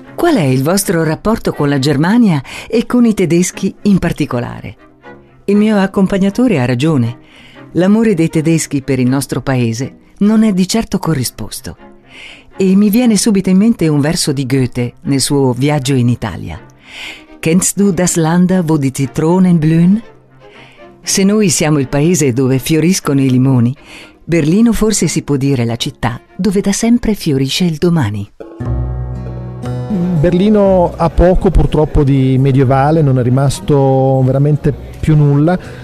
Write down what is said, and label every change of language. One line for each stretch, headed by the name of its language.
Italian: Qual è il vostro rapporto con la Germania e con i tedeschi in particolare? Il mio accompagnatore ha ragione. L'amore dei tedeschi per il nostro paese non è di certo corrisposto. E mi viene subito in mente un verso di Goethe nel suo viaggio in Italia.
German: Kennst du das Land, wo die Zitronen blühen?
Italian: Se noi siamo il paese dove fioriscono i limoni, Berlino forse si può dire la città dove da sempre fiorisce il domani. Berlino ha poco purtroppo di medievale, non è rimasto veramente più nulla.